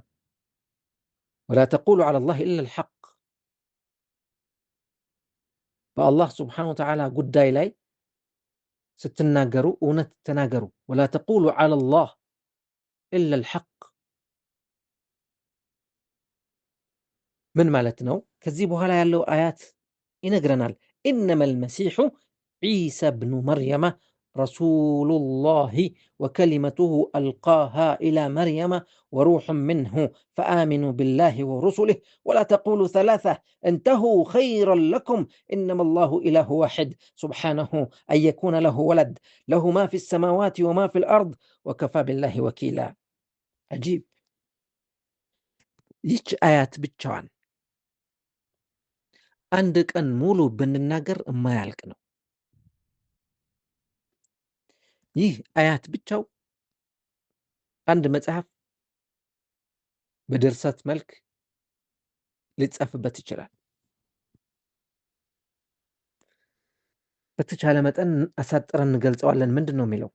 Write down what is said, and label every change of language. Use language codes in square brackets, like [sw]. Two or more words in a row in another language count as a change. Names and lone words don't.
[ar] ولا تقولوا على الله إلا الحق [am] በአላህ [ar] سبحانه وتعالى [am] ጉዳይ ላይ ስትናገሩ እውነት ተናገሩ። [ar] ولا تقولوا على الله إلا الحق [am] ምን ማለት ነው? ከዚህ በኋላ ያለው አያት ይነግረናል። [ar] إنما المسيح عيسى ابن مريم رسول الله وكلمته ألقاها إلى مريم وروح منه فآمنوا بالله ورسله ولا تقولوا ثلاثة انتهوا خيرا لكم إنما الله إله واحد سبحانه أن يكون له ولد له ما في السماوات وما في الأرض وكفى بالله وكيلا። አጂብ! [am] ይች አያት ብቻዋን አንድ ቀን ሙሉ ብንናገር የማያልቅ ነው። ይህ አያት ብቻው አንድ መጽሐፍ በድርሰት መልክ ሊጻፍበት ይችላል። በተቻለ መጠን አሳጥረን እንገልጸዋለን። ምንድን ነው የሚለው?